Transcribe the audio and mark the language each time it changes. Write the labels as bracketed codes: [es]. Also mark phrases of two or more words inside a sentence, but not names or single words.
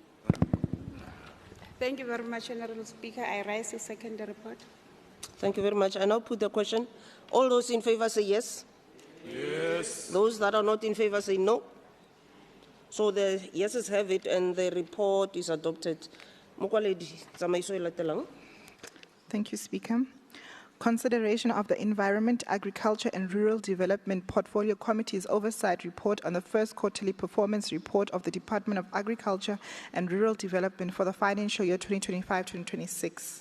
[en] Thank you very much, Honourable Speaker. I rise to second the report. Thank you very much. I now put the question. All those in favour say yes. Yes. Those that are not in favour say no. So the yeses have it and the report is adopted. [tn] Mokwaledi, tsamaiso e latelang. [en] Thank you, Speaker. Consideration of the Environment, Agriculture and Rural Development Portfolio Committee's Oversight Report on the first quarterly performance report of the Department of Agriculture and Rural Development for the financial year 2025-2026.